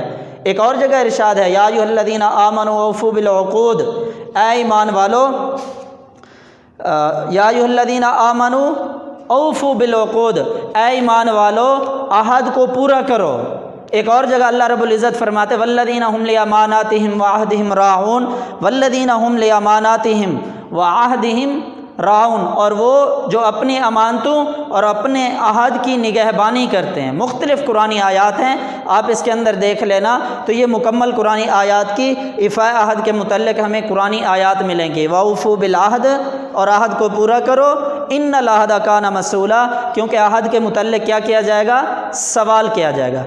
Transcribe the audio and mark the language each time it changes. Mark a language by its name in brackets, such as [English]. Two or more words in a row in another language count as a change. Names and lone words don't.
[Urdu] ایک اور جگہ ارشاد ہے [Arabic] یا ایھا الذین آمنوا اوفوا بالعقود، [Urdu] اے ایمان والو، [Arabic] یا ایھا الذین آمنوا اوفوا بالعقود، [Urdu] اے ایمان والو عہد کو پورا کرو۔ ایک اور جگہ اللہ رب العزت فرماتے [Arabic] والذین هم لاماناتهم وعہدہم راعون، والذین هم لاماناتهم وعہدہم راعون، [Urdu] اور وہ جو اپنی امانتوں اور اپنے عہد کی نگہبانی کرتے ہیں۔ مختلف قرآنی آیات ہیں، آپ اس کے اندر دیکھ لینا، تو یہ مکمل قرآنی آیات کی ایفاء عہد کے متعلق ہمیں قرآنی آیات ملیں گی۔ [Arabic] وَأَوْفُوا بِالْعَہْدِ، [Urdu] اور عہد کو پورا کرو، [Arabic] ان العہد کان مسئولا، [Urdu] کیونکہ عہد کے متعلق کیا کیا جائے گا، سوال کیا جائے گا۔